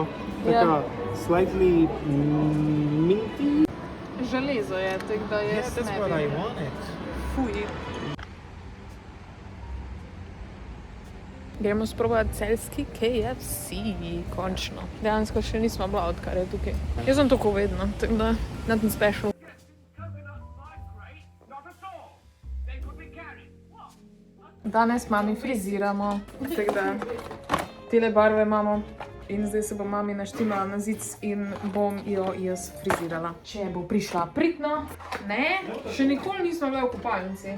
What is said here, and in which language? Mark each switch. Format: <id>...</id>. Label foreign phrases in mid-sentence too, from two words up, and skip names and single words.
<en>Taka slightly minty.</en> <sl>Železo je, tako da jaz</sl> <en>That's what I wanted.</en> <sl>Fuj. Gremo sprobati celjski KFC, končno. Dejansko še nismo bila, odkar je tukaj. Jaz sem tako vedno, tako da</sl> <en>nothing special.</en> <sl>Danes mami friziramo, tako da tele barve imamo. In zdaj se bo mami naštimala na zic in bom jo jaz frizirala. Če bo prišla pridno, ne, še nikoli nismo bile v kopalnici.</sl>